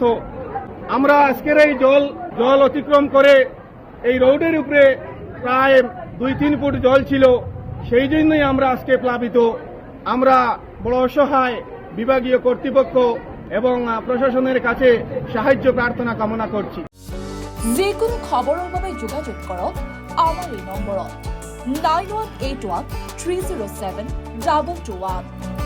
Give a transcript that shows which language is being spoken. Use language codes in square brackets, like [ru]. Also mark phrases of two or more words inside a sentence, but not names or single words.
[bn] আমরা আজকের এই জল অতিক্রম করে এই রোডের উপরে প্রায় 2-3 ফুট জল ছিল, সেই জন্যই আমরা আজকে প্লাবিত। আমরা বড় অসহায়, বিভাগীয় কর্তৃপক্ষ এবং প্রশাসনের কাছে সাহায্য প্রার্থনা কামনা করছি। [as] যিকোনো খবৰৰ বাবে যোগাযোগ কৰক আমাৰ এই নম্বৰত 9181 307 2221।